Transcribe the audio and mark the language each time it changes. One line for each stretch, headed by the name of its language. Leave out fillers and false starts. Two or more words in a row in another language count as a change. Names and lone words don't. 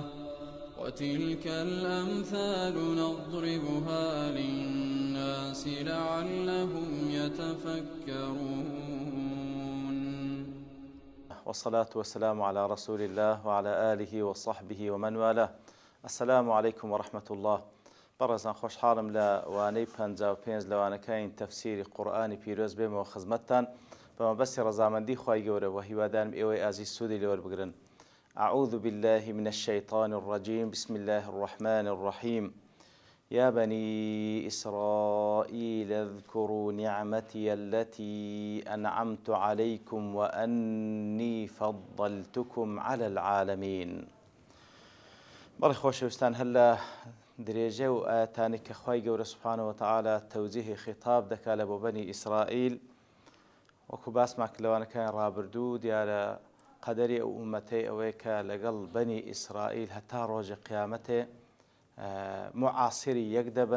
Arabic: وتلك الأمثال نضربها للناس لعلهم يتفكرون. والصلاة والسلام على رسول الله وعلى آله وصحبه ومن والاه. السلام عليكم ورحمة الله.
Central Kurdish: بەڕێزان خۆشحاڵم لە وانەی 55 لەوانەکانی تەفسیری قورئانی پیرۆز بێمەوە خزمەتتان بە مەبەستی ڕەزامەندی خوای گەورە و هیوادارم ئێوەی ئازیز سوودی لێوەربگرن.
Arabic: أعوذ بالله من الشيطان الرجيم بسم الله الرحمن الرحيم يا بني إسرائيل اذكروا نعمتي التي أنعمت عليكم وأني فضلتكم على العالمين.
Central Kurdish: بەڕێ خۆشەویستان هەر درێژە و ئاەتانی کە خوای گەورە
Arabic: سوبحانەوە وتەعالا
Central Kurdish: تەوجیهی خیتاب دەکات لە بۆ بەنی ئیسرائیل وەکو باسمان کرد لەوانەکانی ڕابردوو دیارە قەدەری ئەو ئومەتەی ئەوەیە کە لەگەڵ بەنی ئیسرائیل هەتا ڕۆژی قیامەتێ معاسری یەک دەبن.